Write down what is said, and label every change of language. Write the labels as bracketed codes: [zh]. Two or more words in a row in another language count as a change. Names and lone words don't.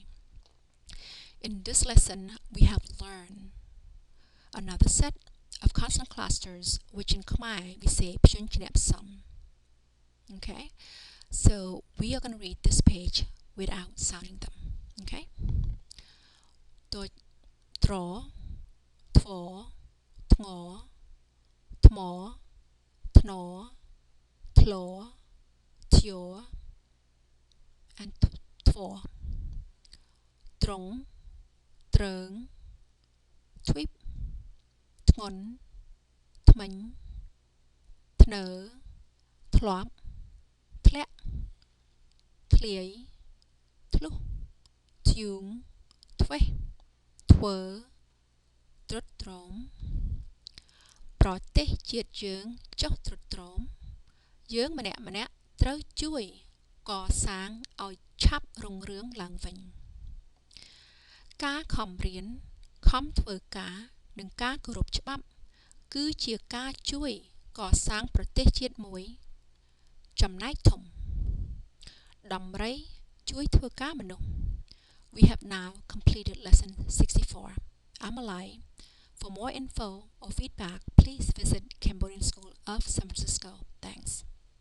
[en] In this lesson, we have learned another set of consonant clusters, which in Khmer, we say Pshun Chinep Sum. Okay? So we are going to read this page without sounding them. Okay? [km] To, tro, thvo, thngor, thmor, thnor, thlor, thior, and thvor. Trong, trớng, thwip, thngон, thmánh, thner, thloap, thleck, thliei, thluh, thiung, thwe, thwơ, trut tróm. ប្រទេសជាតិយើងចុះទ្រុឌទ្រោមយើងម្នាក់ៗត្រូវជួយកសាងឲ្យឆាប់រុងរឿងឡើងវិញការខំរៀនខំធ្វើការនិងការគោរពច្បាប់គឺជាការជួយកសាងប្រទេសជាតិមួយចំណែកធំដំរីជួយធ្វើការមនុស្ស [en] We have now completed lesson 64. I'm Malai. For more info or feedback, please visit Cambodian School of San Francisco. Thanks.